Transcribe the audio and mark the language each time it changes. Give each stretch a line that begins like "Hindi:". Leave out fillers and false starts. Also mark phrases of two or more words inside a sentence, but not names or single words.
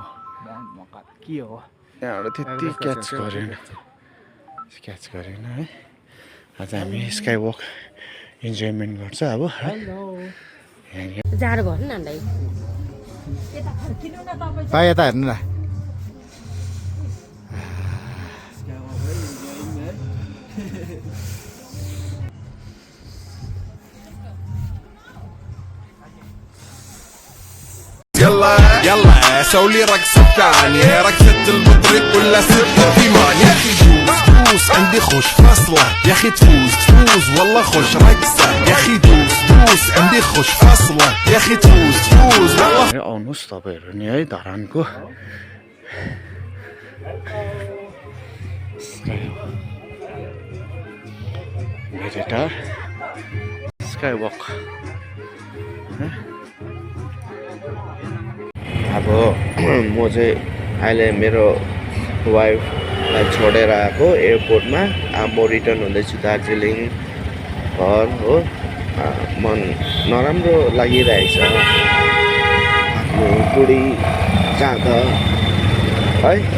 Nepali: यहाँबाट त्यति क्याच गरेन है आज हामी
English: sky walk enjoyment
Nepali: गर्छ अब जाडो भयो नि हामीलाई यता हेर्नु न
Arabic: يلا سوي رقصة ثانية رقصة البطريق ولا ستة كمان يا اخي دوس عندي خوش فاصلة يا اخي تفوز والله خوش رقصة يا اخي دوس عندي خوش فاصلة يا اخي تفوز والله
Nepali: आउनुहोस् तपाईँहरू नि है धरानको बेडिटार स्काई वक अब म चाहिँ अहिले मेरो वाइफलाई छोडेर आएको एयरपोर्टमा अब म रिटर्न हुँदैछु दार्जिलिङ घर हो मन नराम्रो लागिरहेछ आफ्नो बुढी जाँदा है